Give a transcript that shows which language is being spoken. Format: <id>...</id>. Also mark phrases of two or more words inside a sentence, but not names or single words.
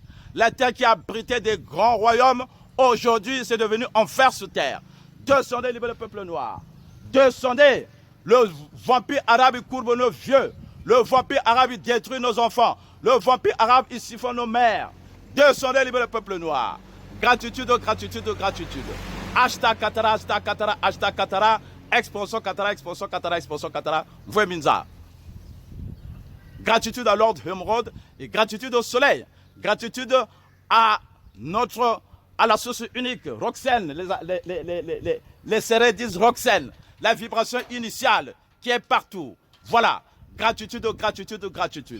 <fr>La terre qui abritait des grands royaumes, aujourd'hui, c'est devenu enfer sur terre. Descendez, libérez le peuple noir. Descendez. Le vampire arabe, il courbe nos vieux. Le vampire arabe, il détruit nos enfants. Le vampire arabe, il siphonne nos mères. Descendez, libérez le peuple noir. Gratitude, gratitude, gratitude. Hashtag Katara, hashtag Katara, hashtag Katara. Expansion Katara, expansion Katara, expansion Katara. Vweminza. Gratitude à Lord Humrod et gratitude au soleil. Gratitude à la source unique, Roxane. Les serrés disent Roxane. La vibration initiale qui est partout. Voilà. Gratitude, gratitude, gratitude.</fr>